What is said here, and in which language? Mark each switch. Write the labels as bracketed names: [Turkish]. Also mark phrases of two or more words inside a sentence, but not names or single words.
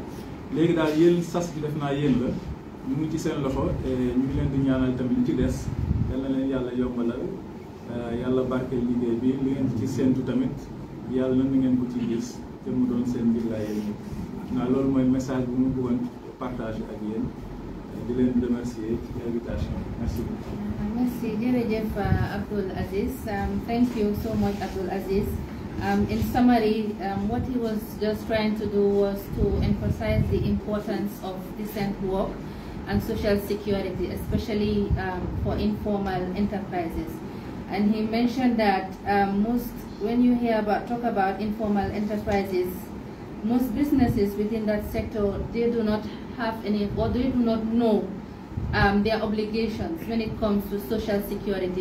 [Wolof] léegi daal yéen sas bi def naa yéen la ñu ngi ci seen loxo te ñu ngi leen di ñaanal tamit li ci des yal na leen yàlla yombalal yàlla barkeel liggéey bi li ngeen ci séentu tamit yàlla na ngeen ko ci gis te mu doon seen mbir laa yéen ñëpp. naa loolu mooy message bi mu bëggoon partager ak yéen. di leen remercier ci invitation [French] merci beaucoup. [Wolof] Merci jërëjëf Abdul Aziz. [English] Thank you so much Abdul Aziz. In summary, what he was just trying to do was to emphasize the importance of decent work and social security, especially for informal enterprises. And he mentioned that when you talk about informal enterprises, most businesses within that sector, they do not have any, or they do not know their obligations when it comes to social security.